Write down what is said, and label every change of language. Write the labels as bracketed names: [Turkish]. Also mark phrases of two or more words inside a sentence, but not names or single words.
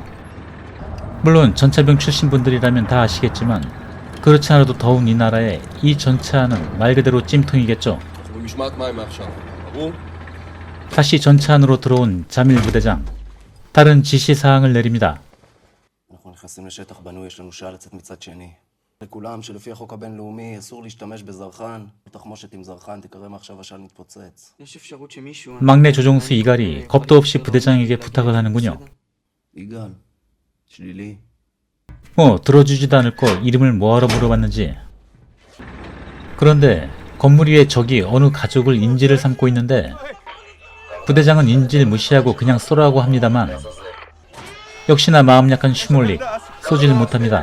[Korean] 물론 전차병 출신 분들이라면 다 아시겠지만 그렇지 않아도 더운 이 나라에 이 전차는 말 그대로 찜통이겠죠. 다시 전차 안으로 들어온 자밀 부대장 다른 지시사항을 내립니다. [Hebrew] אנחנו נכנסים לשטח בנוי, יש לנו שעה לצאת מצד שני. לכולם שלפי החוק הבינלאומי אסור להשתמש בזרחן. תחמושת עם זרחן תקרא מעכשיו השעל מתפוצץ. יש אפשרות שמישהו... [Korean] 막내 조종수 이갈이 겁도 없이 부대장에게 부탁을 하는군요. [Hebrew] יגאל, שלילי. [Korean] 들어주지도 않을 걸 이름을 뭐하러 물어봤는지. 그런데 건물 위에 적이 어느 가족을 인질을 삼고 있는데 부대장은 인질 무시하고 그냥 쏘라고 합니다만 역시나 마음 약한 슈몰릭 쏘지를 못합니다.